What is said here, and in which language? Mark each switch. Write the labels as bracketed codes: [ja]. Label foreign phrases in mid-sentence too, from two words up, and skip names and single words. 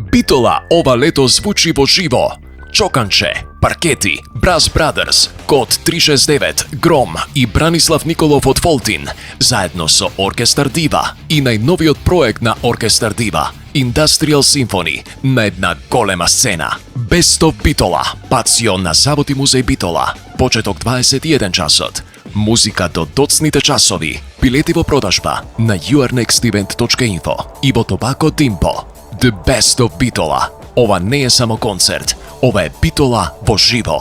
[mk] Битола ова лето звучи во живо. Чоканче, Паркети, Brass Brothers, Код 369, Гром и Бранислав Николов од Фолтин, заедно со Оркестар Дива и најновиот проект на Оркестар Дива, Industrial Symphony, на една голема сцена. Best of Битола, пацион на Завод и музеј Битола, почеток 21 часот. Музика до доцните часови. Билети во продажба на yournextevent.info и во Tobacco Timpo. The Best of Битола. Ова не е само концерт, ова е Битола во живо.